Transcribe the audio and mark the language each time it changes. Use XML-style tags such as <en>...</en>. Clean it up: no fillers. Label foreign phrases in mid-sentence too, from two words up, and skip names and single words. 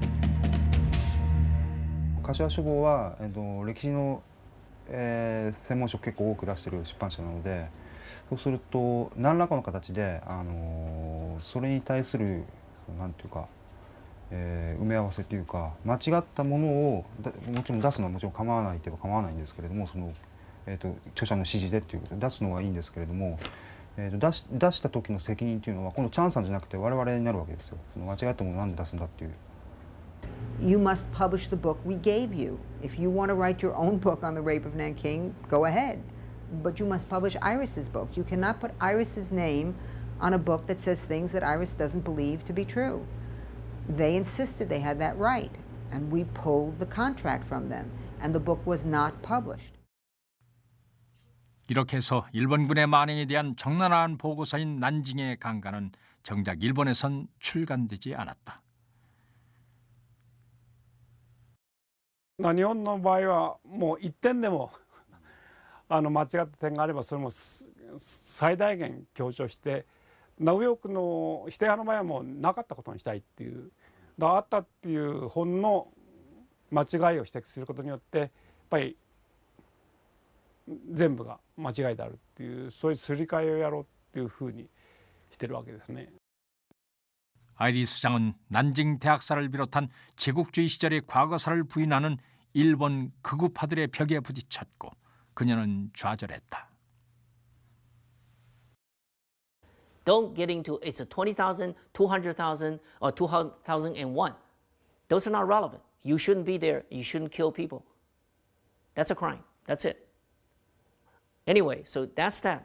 <ja>柏書房は、歴史の、専門書を結構多く出している出版社なので、そうすると何らかの形で、それに対するなんていうか、埋め合わせというか間違ったものをもちろん出すのはもちろん構わないといえば構わないんですけれども、その著者の指示でっていうことで出すのはいいんですけれども、出した時の責任というのはこのチャンさんじゃなくて我々になるわけですよ。その間違ったものをなんで出すんだっていう。</ja> <en>You must publish the book we gave you. If you want to write your own book on the rape of Nanking, go ahead. But you must publish Iris's book. You cannot put Iris's name on a book that says things that Iris doesn't believe to be true. They insisted they had that right, and we pulled the contract from them, and the book was not published.</en> <ko>이렇게 해서 일본군의 만행에 대한 적나라한 보고서인 난징의 강간은 정작 일본에선 출간되지 않았다.</ko> <ja>日本の場合はもう一点でも間違った点があればそれも最大限強調して、ナウヨークの否定派の場合はもうなかったことにしたいっていう、あったっていうほんの間違いを指摘することによってやっぱり全部が間違いであるっていう、そういうすり替えをやろうっていうふうにしてるわけですね。</ja> <ko>아이리스 장은 난징 대학살을 비롯한 제국주의 시절의 과거사를 부인하는 일본 극우파들의 벽에 부딪혔고 그녀는 좌절했다.</ko> <en>Don't get into it's a 20,000, 200,000, or 2001. Those are not relevant. You shouldn't be there. You shouldn't kill people. That's a crime. That's it. Anyway, so that's that.</en>